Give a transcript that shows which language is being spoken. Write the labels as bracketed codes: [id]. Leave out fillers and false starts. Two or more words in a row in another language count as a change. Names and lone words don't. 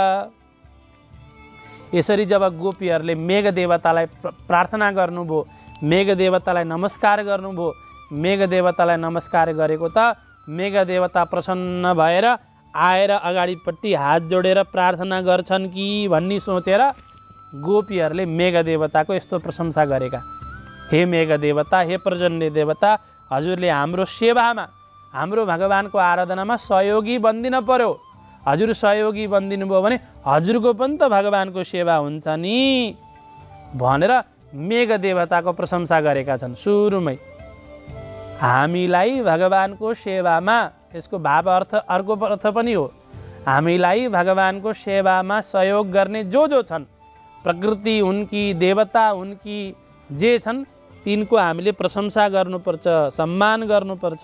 [ne] यसरी जब गोपीहरूले मेघ देवतालाई प्रार्थना गर्नुभयो, मेघ देवतालाई नमस्कार गर्नुभयो, मेघ देवतालाई नमस्कार गरेको त मेघ देवता प्रसन्न भएर आएर अगाडिपट्टि हात जोडेर प्रार्थना गर्छन् कि भन्ने सोचेर गोपीहरूले मेघ देवताको यस्तो प्रशंसा गरेका। हे मेघ देवता, हे पर्जन्य देवता, हजुरले हाम्रो सेवामा, हाम्रो भगवानको आराधनामा सहयोगी बनिदिन पर्यो। हजुर सहयोगी बनिदिनु भयो भने हजुरको पनि त भगवानको सेवा हुन्छ नि भनेर मेघ देवताको प्रशंसा गरेका छन्। सुरुमै हामीलाई भगवानको सेवामा, यसको भाव अर्थ अर्को अर्थ पनि हो, हामीलाई भगवानको सेवामा सहयोग गर्ने जो छन्, प्रकृति हुन् कि देवता हुन् कि जे छन्, तिनको हामीले प्रशंसा गर्नुपर्छ, सम्मान गर्नुपर्छ।